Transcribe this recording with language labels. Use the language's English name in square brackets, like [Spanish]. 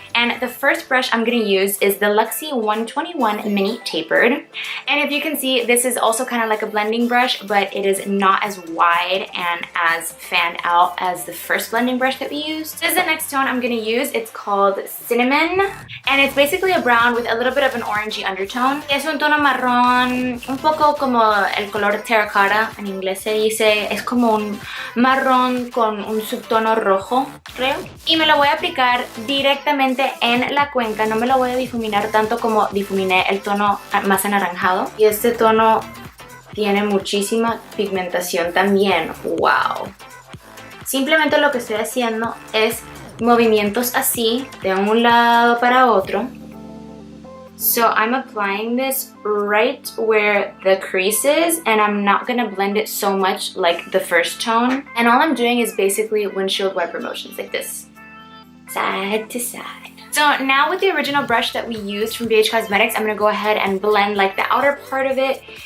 [English] And the first brush I'm going to use is the Luxy 121 Mini Tapered. And if you can see, this is also kind of like a blending brush, but it is not as wide and as fanned out as the first blending brush that we used. This is the next tone I'm going to use. It's called Cinnamon, and it's basically a brown with a little bit of an orangey undertone. [Spanish] Es un tono marrón, un poco como el color terracotta, en inglés se dice, es como un marrón con un subtono rojo, creo. Y me lo voy a aplicar directamente en la cuenca, no me lo voy a difuminar tanto como difuminé el tono más anaranjado. Y este tono tiene muchísima pigmentación también, wow. Simplemente lo que estoy haciendo es movimientos así, de un lado para otro. [English] So I'm applying this right where the crease is, and I'm not gonna blend it so much like the first tone. And all I'm doing is basically windshield wiper motions like this, side to side. So now with the original brush that we used from BH Cosmetics, I'm going to go ahead and blend like the outer part of it.